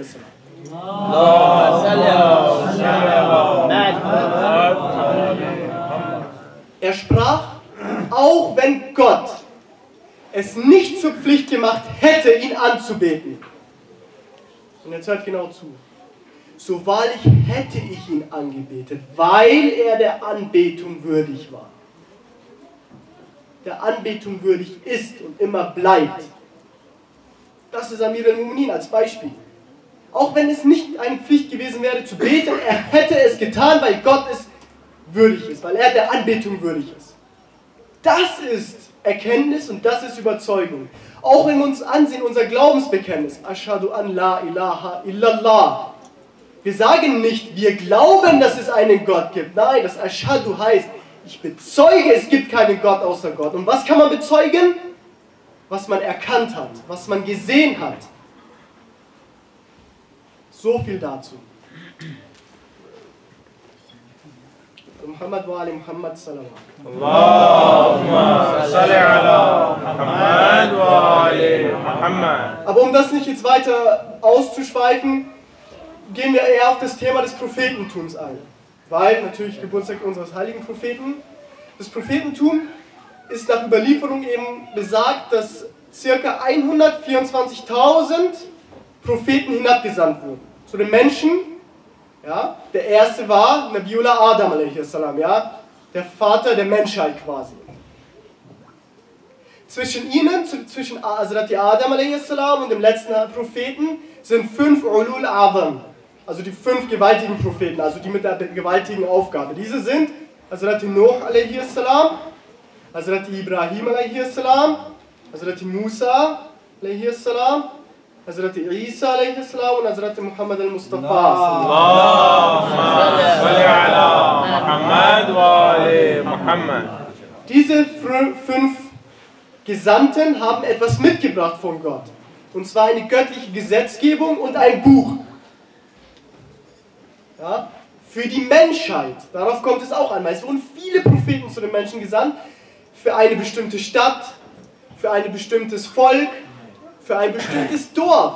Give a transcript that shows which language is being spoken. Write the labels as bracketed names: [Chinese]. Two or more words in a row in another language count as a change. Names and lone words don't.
[German] Er sprach, auch wenn Gott es nicht zur Pflicht gemacht hätte, ihn anzubeten. Und jetzt hört genau zu. So wahrlich hätte ich ihn angebetet, weil er der Anbetung würdig war. Der Anbetung würdig ist und immer bleibt. Das ist Amir al-Mu'minin als Beispiel. Auch wenn es nicht eine Pflicht gewesen wäre zu beten, er hätte es getan, weil Gott es würdig ist, weil er der Anbetung würdig ist. Das ist Erkenntnis und das ist Überzeugung. Auch wenn wir uns ansehen, unser Glaubensbekenntnis, [Arabic] أشهد أن لا إله إلا الله. [German] Wir sagen nicht, wir glauben, dass es einen Gott gibt. Nein, das Ashhadu heißt, ich bezeuge, es gibt keinen Gott außer Gott. Und was kann man bezeugen? Was man erkannt hat, was man gesehen hat. So viel dazu. [Arabic] محمد وآل محمد صلى الله. اللهم صل على محمد وآل محمد. [German] Aber um das nicht jetzt weiter auszuschweifen, gehen wir eher auf das Thema des Prophetentums ein. Weil natürlich Geburtstag unseres heiligen Propheten. Das Prophetentum ist nach Überlieferung eben besagt, dass ca. 124.000 Propheten hinabgesandt wurden. Zu den Menschen, ja, der erste war Nabiullah Adam a.s., ja, der Vater der Menschheit quasi. Zwischen ihnen, zwischen Hazrat Adam a.s. und dem letzten Propheten, sind 5 [Arabic] أولو العزم [German] also die 5 gewaltigen Propheten, also die mit der gewaltigen Aufgabe. Diese sind Hazrat Nuh a.s., Hazrat Ibrahim a.s., Hazrat Musa a.s., Hazrat Isa a.s. und Hazrat Muhammad al-Mustafa. [Arabic] اللهم صل على محمد وآل محمد. [German] Diese 5 Gesandten haben etwas mitgebracht von Gott. Und zwar eine göttliche Gesetzgebung und ein Buch. Ja, für die Menschheit. Darauf kommt es auch an. Es wurden viele Propheten zu den Menschen gesandt. Für eine bestimmte Stadt, für ein bestimmtes Volk, für ein bestimmtes Dorf.